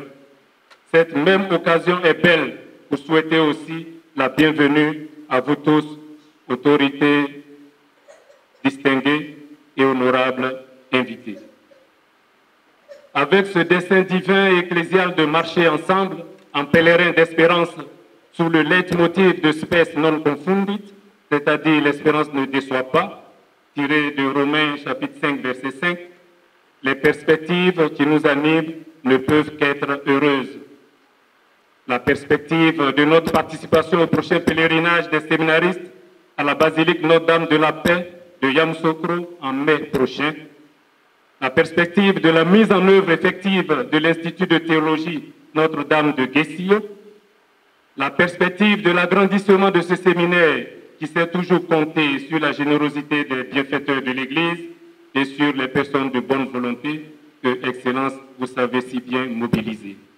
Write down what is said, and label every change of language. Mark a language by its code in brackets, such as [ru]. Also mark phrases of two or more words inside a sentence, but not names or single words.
[fr] Cette même occasion est belle pour souhaiter aussi la bienvenue à vous tous, autorités distinguées et honorables invités. Avec ce dessein divin et ecclésial de marcher ensemble en pèlerin d'espérance sous le leitmotiv de [la] spes non confundit, [fr] c'est-à-dire l'espérance ne déçoit pas, tiré de Romains chapitre 5 verset 5, les perspectives qui nous animent ne peuvent qu'être heureuses. La perspective de notre participation au prochain pèlerinage des séminaristes à la basilique Notre-Dame de la Paix de Yamoussoukro en mai prochain, la perspective de la mise en œuvre effective de l'Institut de théologie Notre-Dame de Guessillo, la perspective de l'agrandissement de ce séminaire qui s'est toujours compté sur la générosité des bienfaiteurs de l'Église et sur les personnes de bonne volonté que, Excellence, vous savez si bien mobiliser.